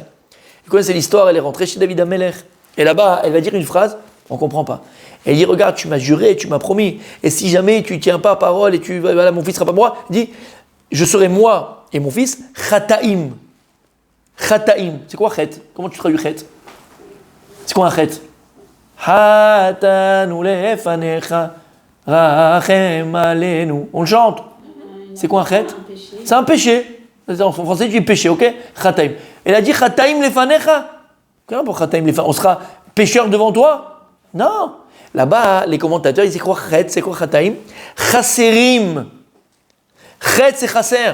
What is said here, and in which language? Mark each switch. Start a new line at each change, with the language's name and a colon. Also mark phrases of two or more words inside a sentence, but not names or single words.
French: Vous connaissez l'histoire, elle est rentrée chez David Amelech. Et là-bas, elle va dire une phrase, on ne comprend pas. Elle dit, regarde, tu m'as juré, tu m'as promis. Et si jamais tu ne tiens pas parole et voilà, mon fils ne sera pas moi, dis, je serai moi et mon fils, Chataim. Chataim. C'est quoi chet? Comment tu traduis chet? C'est quoi un chet?
Hebrew: חטאנו לפניך רחם עלינו.
French: On le chante. C'est quoi un chet? C'est un péché. En français, tu dis péché, ok? Chataim. Elle a dit
Hebrew: חטאים לפניך.
French: Comment pour
Hebrew: חטאים לפניך?
French: On sera pécheur devant toi? Non. Là-bas, les commentateurs, ils disent quoi chet? C'est quoi Chataim? Chaserim. Chet, c'est chasser.